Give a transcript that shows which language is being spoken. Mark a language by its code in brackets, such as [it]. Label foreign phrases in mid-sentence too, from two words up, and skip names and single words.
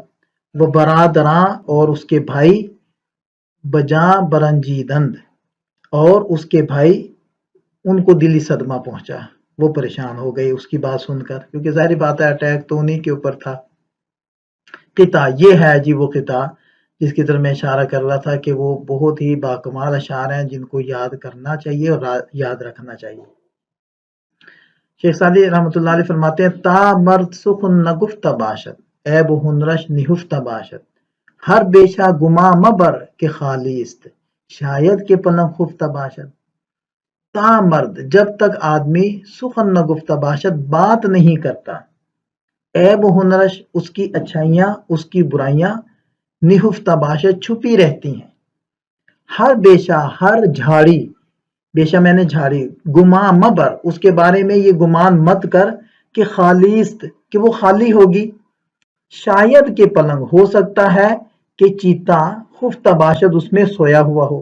[ur] وہ برادراں اور اس کے بھائی [fa] بجاں برنجیدند، [ur] اور اس کے بھائی ان کو دلی صدمہ پہنچا، وہ پریشان ہو گئے اس کی بات سن کر، کیونکہ ظاہری بات ہے اٹیک تو انہی کے اوپر تھا۔ قطع یہ ہے جی وہ قطع جس کی طرف میں اشارہ کر رہا تھا کہ وہ بہت ہی باکمال اشعار ہیں جن کو یاد کرنا چاہیے اور یاد رکھنا چاہیے۔ شیخ سعدی رحمۃ اللہ علیہ فرماتے ہیں، [fa] تا مرد سخن نگفتہ باشد عیب و ہنرش نہفتہ باشد، ہر بیشہ گما مبر کہ خالی است شاید کہ پلنگ خفتہ باشد۔ تا مرد [ur] جب تک آدمی [fa] سخن نگفتہ باشد [ur] بات نہیں کرتا، [fa] عیب و ہنرش [ur] اس کی اچھائیاں اس کی برائیاں [fa] نہفتہ باشد [ur] چھپی رہتی ہیں، [fa] ہر بیشہ [ur] ہر جھاڑی، بیشہ میں نے جھاڑی، [fa] گما مبر [ur] اس کے بارے میں یہ گمان مت کر کہ خالیست کہ وہ خالی ہوگی، [fa] شاید کہ پلنگ [ur] ہو سکتا ہے کہ چیتا [fa] خفتہ باشد [ur] اس میں سویا ہوا ہو۔